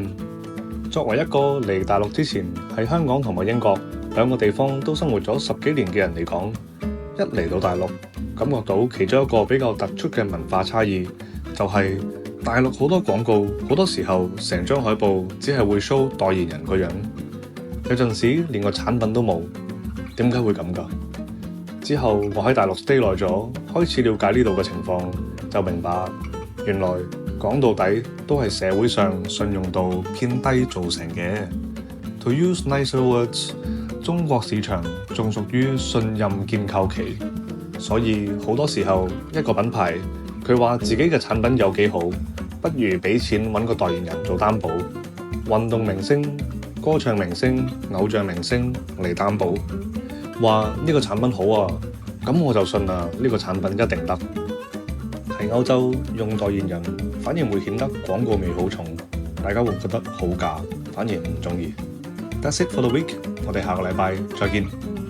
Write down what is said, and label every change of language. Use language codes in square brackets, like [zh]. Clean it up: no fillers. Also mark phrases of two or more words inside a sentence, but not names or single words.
[yue] 作為一個嚟大陸之前喺香港同埋英國兩個地方都生活咗10幾年嘅人嚟講，一嚟到大陸，感覺到其中一個比較突出嘅文化差異，就係大陸好多廣告，好多時候成張海報只係會 show 代言人個樣，有陣時連個產品都冇。點解會咁㗎？之後我喺大陸 stay 耐咗，開始了解呢度嘅情況，就明白原來講到底都係社會上信用度偏低造成嘅。 [en] To use nicer words， [yue] 中國市場仲屬於信任建構期，所以好多時候一個品牌佢話自己嘅產品有幾好，不如俾錢揾個代言人做擔保，運動明星、歌唱明星、偶像明星嚟擔保，話呢個產品好啊，咁我就信啦，呢個產品一定得。喺歐洲用代言人反而會顯得廣告味好重，大家會覺得好假，反而唔中意。 [en] That's it for the week， [yue] 我哋下個禮拜再見。